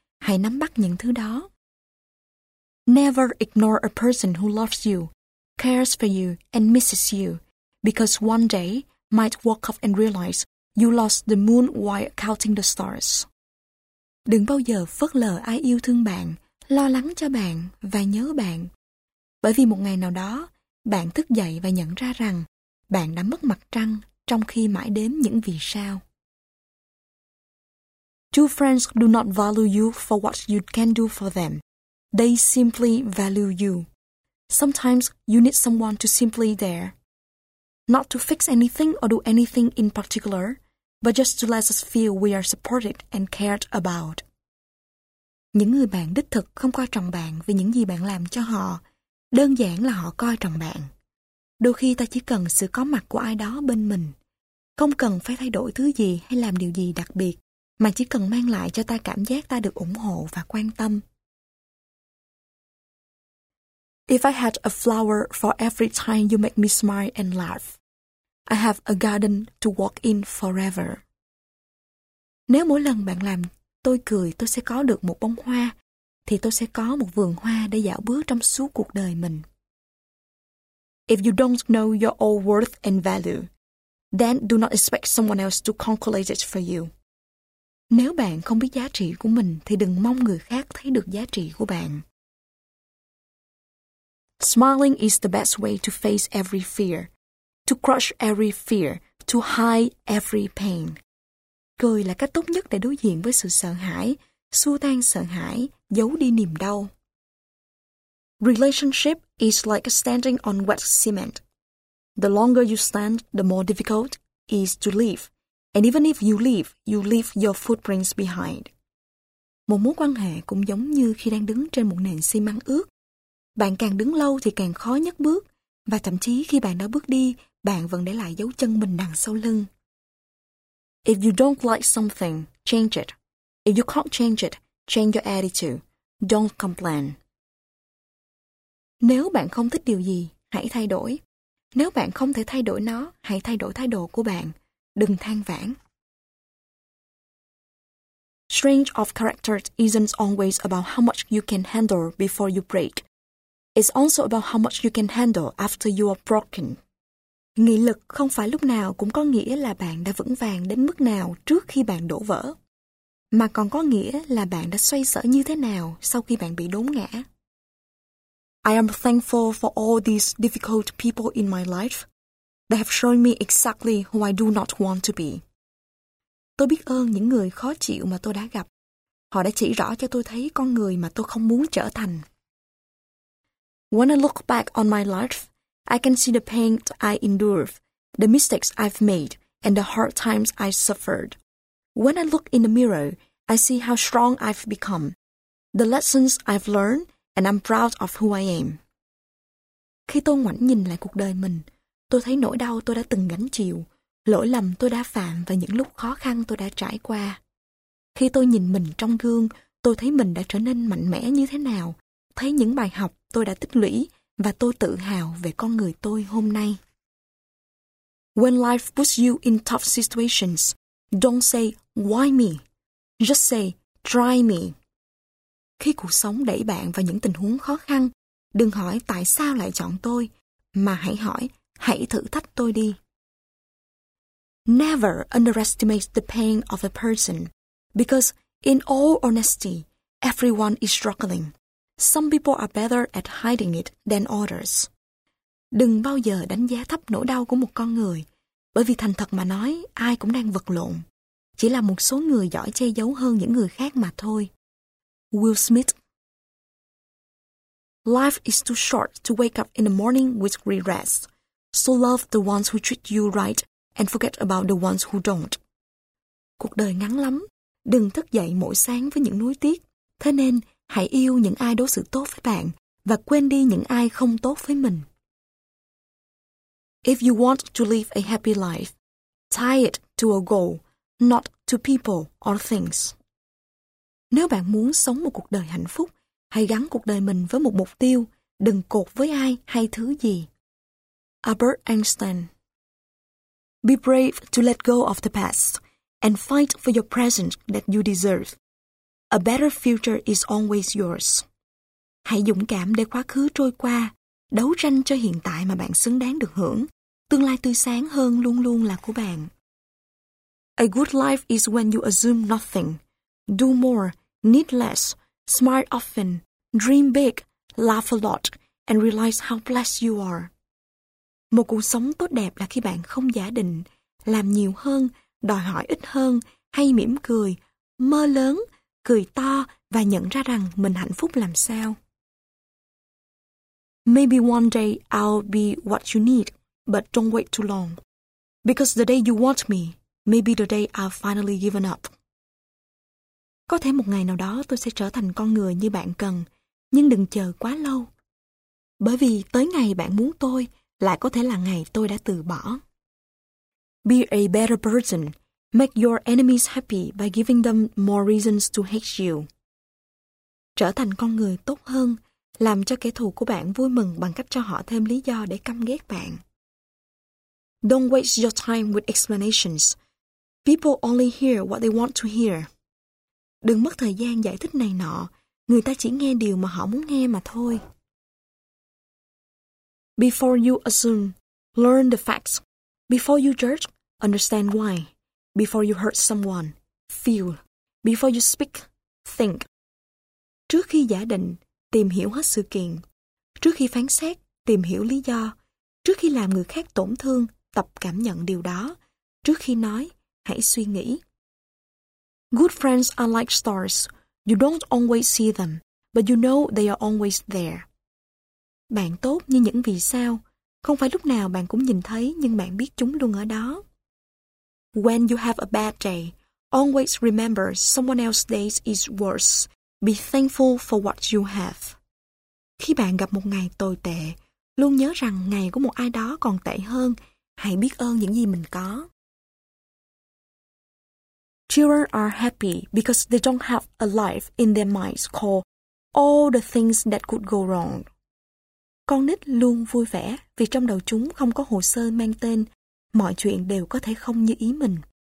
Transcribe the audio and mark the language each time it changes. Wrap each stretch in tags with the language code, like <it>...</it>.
<vi>Hãy nắm bắt những thứ đó.</vi> <en>Never ignore a person who loves you, cares for you, and misses you, because one day might walk up and realize you lost the moon while counting the stars.</en> <vi>Đừng bao giờ phớt lờ ai yêu thương bạn, lo lắng cho bạn và nhớ bạn. Bởi vì một ngày nào đó, bạn thức dậy và nhận ra rằng bạn đã mất mặt trăng trong khi mãi đếm những vì sao.</vi> <en>True friends do not value you for what you can do for them. They simply value you. Sometimes you need someone to simply there. Not to fix anything or do anything in particular, but just to let us feel we are supported and cared about.</en> <vi>Những người bạn đích thực không coi trọng bạn vì những gì bạn làm cho họ. Đơn giản là họ coi trọng bạn. Đôi khi ta chỉ cần sự có mặt của ai đó bên mình. Không cần phải thay đổi thứ gì hay làm điều gì đặc biệt, mà chỉ cần mang lại cho ta cảm giác ta được ủng hộ và quan tâm.</vi> <en>If I had a flower for every time you make me smile and laugh, I have a garden to walk in forever.</en> <vi>Nếu mỗi lần bạn làm tôi cười, tôi sẽ có được một bông hoa, thì tôi sẽ có một vườn hoa để dạo bước trong suốt cuộc đời mình.</vi> <en>If you don't know your own worth and value, then do not expect someone else to calculate it for you.</en> <vi>Nếu bạn không biết giá trị của mình, thì đừng mong người khác thấy được giá trị của bạn.</vi> <en>Smiling is the best way to face every fear, to crush every fear, to hide every pain.</en> <vi>Cười là cách tốt nhất để đối diện với sự sợ hãi, xua tan sợ hãi, giấu đi niềm đau.</vi> <en>Relationship is like standing on wet cement. The longer you stand, the more difficult is to leave. And even if you leave, you leave your footprints behind.</en> <vi>Một mối quan hệ cũng giống như khi đang đứng trên một nền xi măng ướt. Bạn càng đứng lâu thì càng khó nhấc bước, và thậm chí khi bạn đã bước đi, bạn vẫn để lại dấu chân mình đằng sau lưng.</vi> <en>If you don't like something, change it. If you can't change it, change your attitude. Don't complain.</en> <vi>Nếu bạn không thích điều gì, hãy thay đổi. Nếu bạn không thể thay đổi nó, hãy thay đổi thái độ của bạn. Đừng than vãn.</vi> <en>Strength of character isn't always about how much you can handle before you break. It's also about how much you can handle after you are broken.</en> <vi>Nghị lực không phải lúc nào cũng có nghĩa là bạn đã vững vàng đến mức nào trước khi bạn đổ vỡ, mà còn có nghĩa là bạn đã xoay sở như thế nào sau khi bạn bị đốn ngã.</vi> <en>I am thankful for all these difficult people in my life. They have shown me exactly who I do not want to be.</en> <vi>Tôi biết ơn những người khó chịu mà tôi đã gặp. Họ đã chỉ rõ cho tôi thấy con người mà tôi không muốn trở thành.</vi> <en>When I look back on my life, I can see the pain I endured, the mistakes I've made, and the hard times I suffered. When I look in the mirror, I see how strong I've become, the lessons I've learned, and I'm proud of who I am.</en> <vi>Khi tôi ngoảnh nhìn lại cuộc đời mình, tôi thấy nỗi đau tôi đã từng gánh chịu, lỗi lầm tôi đã phạm và những lúc khó khăn tôi đã trải qua. Khi tôi nhìn mình trong gương, tôi thấy mình đã trở nên mạnh mẽ như thế nào, thấy những bài học tôi đã tích lũy và tôi tự hào về con người tôi hôm nay.</vi> <en>When life puts you in tough situations, don't say, why me? Just say, try me.</en> <vi>Khi cuộc sống đẩy bạn vào những tình huống khó khăn, đừng hỏi tại sao lại chọn tôi, mà hãy hỏi, Hãy thử thách tôi đi.</vi> <en>Never underestimate the pain of a person, because in all honesty, everyone is struggling. Some people are better at hiding it than others.</en> <vi>Đừng bao giờ đánh giá thấp nỗi đau của một con người, bởi vì thành thật mà nói, ai cũng đang vật lộn. Chỉ là một số người giỏi che giấu hơn những người khác mà thôi.</vi> <en>Will Smith. Life is too short to wake up in the morning with regrets. So love the ones who treat you right and forget about the ones who don't.</en> <vi>Cuộc đời ngắn lắm, đừng thức dậy mỗi sáng với những nuối tiếc. Thế nên, hãy yêu những ai đối xử tốt với bạn và quên đi những ai không tốt với mình.</vi> <en>If you want to live a happy life, tie it to a goal, not to people or things.</en> <vi>Nếu bạn muốn sống một cuộc đời hạnh phúc, hãy gắn cuộc đời mình với một mục tiêu, đừng cột với ai hay thứ gì.</vi> <en>Albert Einstein. Be brave to let go of the past and fight for your present that you deserve. A better future is always yours.</en> <vi>Hãy dũng cảm để quá khứ trôi qua, đấu tranh cho hiện tại mà bạn xứng đáng được hưởng. Tương lai tươi sáng hơn luôn luôn là của bạn.</vi> <en>A good life is when you assume nothing. Do more, need less, smile often, dream big, laugh a lot, and realize how blessed you are.</en> <vi>Một cuộc sống tốt đẹp là khi bạn không giả định, làm nhiều hơn, đòi hỏi ít hơn, hay mỉm cười, mơ lớn, cười to và nhận ra rằng mình hạnh phúc làm sao.</vi> <en>Maybe one day I'll be what you need, but don't wait too long. Because the day you want me, maybe the day I've finally given up.</en> <vi>Có thể một ngày nào đó tôi sẽ trở thành con người như bạn cần, nhưng đừng chờ quá lâu. Bởi vì tới ngày bạn muốn tôi lại có thể là ngày tôi đã từ bỏ.</vi> <en>Be a better person. Make your enemies happy by giving them more reasons to hate you.</en> <vi>Trở thành con người tốt hơn, làm cho kẻ thù của bạn vui mừng bằng cách cho họ thêm lý do để căm ghét bạn.</vi> <en>Don't waste your time with explanations. People only hear what they want to hear.</en> <vi>Đừng mất thời gian giải thích này nọ. Người ta chỉ nghe điều mà họ muốn nghe mà thôi.</vi> <en>Before you assume, learn the facts. Before you judge, understand why. Before you hurt someone, feel. Before you speak, think.</en> <vi>Trước khi giả định, tìm hiểu hết sự kiện. Trước khi phán xét, tìm hiểu lý do. Trước khi làm người khác tổn thương, tập cảm nhận điều đó. Trước khi nói, hãy suy nghĩ.</vi> <en>Good friends are like stars. You don't always see them, but you know they are always there.</en> <vi>Bạn tốt như những vì sao. Không phải lúc nào bạn cũng nhìn thấy, nhưng bạn biết chúng luôn ở đó.</vi> <en>When you have a bad day, always remember someone else's day is worse. Be thankful for what you have.</en> <vi>Khi bạn gặp một ngày tồi tệ, luôn nhớ rằng ngày của một ai đó còn tệ hơn. Hãy biết ơn những gì mình có.</vi> <en>Children are happy because they don't have a life in their minds called all the things that could go wrong.</en> <vi>Con nít luôn vui vẻ vì trong đầu chúng không có hồ sơ mang tên mọi chuyện đều có thể không như ý mình.</vi>